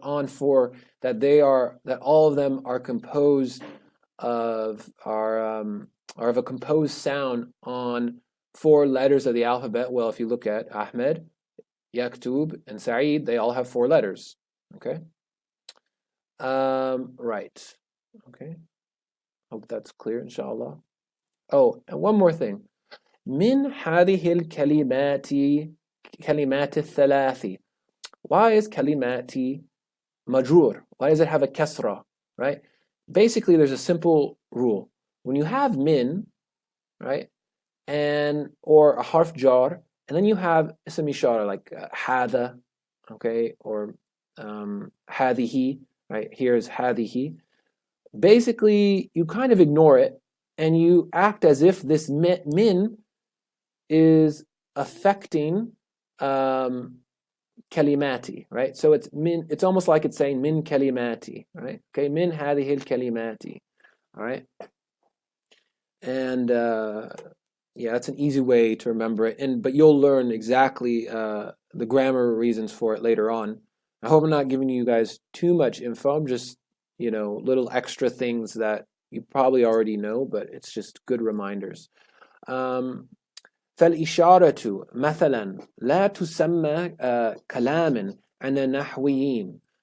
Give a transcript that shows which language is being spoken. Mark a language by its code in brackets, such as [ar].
[en] On four, that all of them are composed of, are of a composed sound on four letters of the alphabet. Well, if you look at Ahmed, Yaktub, and Saeed, they all have four letters. Okay. Right. Okay. Hope that's clear, inshallah. Oh, and one more thing. [ar] من هذه الكلمات كلمات الثلاث. [en] Why is kalimati majrur? Why does it have a kasra, right? Basically, there's a simple rule. When you have min, right, and or a harf jar, and then you have ism ishara like hada, okay, or hadihi, right? Here's hadihi. Basically, you kind of ignore it, and you act as if this min is affecting kalimati, right? So it's min. It's almost like it's saying min kalimati, right? Okay, [ar] min hadhihi kalimati, [en] all right. And yeah, that's an easy way to remember it. But you'll learn exactly the grammar reasons for it later on. I hope I'm not giving you guys too much info. I'm just, little extra things that you probably already know, but it's just good reminders. [ar] فالإشارة مثلا لا تسمى كلاما عند النحويين.